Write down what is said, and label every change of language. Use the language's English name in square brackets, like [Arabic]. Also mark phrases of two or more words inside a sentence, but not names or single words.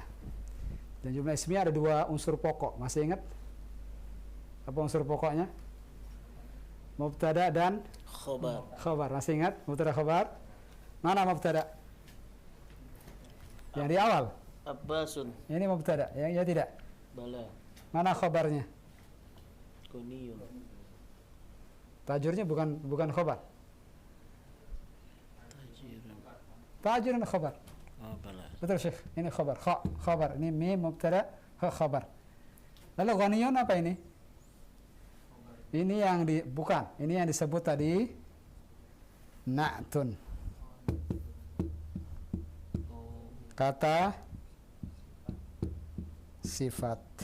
[Indonesian] Dan [Arabic] جملة اسمية [Indonesian] ada dua unsur pokok. Masih ingat? Apa unsur pokoknya? Mubtada dan Khobar. khabar. Masih ingat? Mubtada khabar. Mana mubtada? Yang di awal. Abbasun. Ini mubtada. Yang ya tidak. Bala. Mana khabarnya? Ghaniyun. Tajurnya bukan khabar. Tajirun. Tajurun khabar. Oh, bala. Betul Syekh. Ini khabar. Khabar. Ini mim mubtada, khabar. Lalu ghaniyun apa ini? Ini yang bukan. Ini yang disebut tadi na'tun. Kata sifat.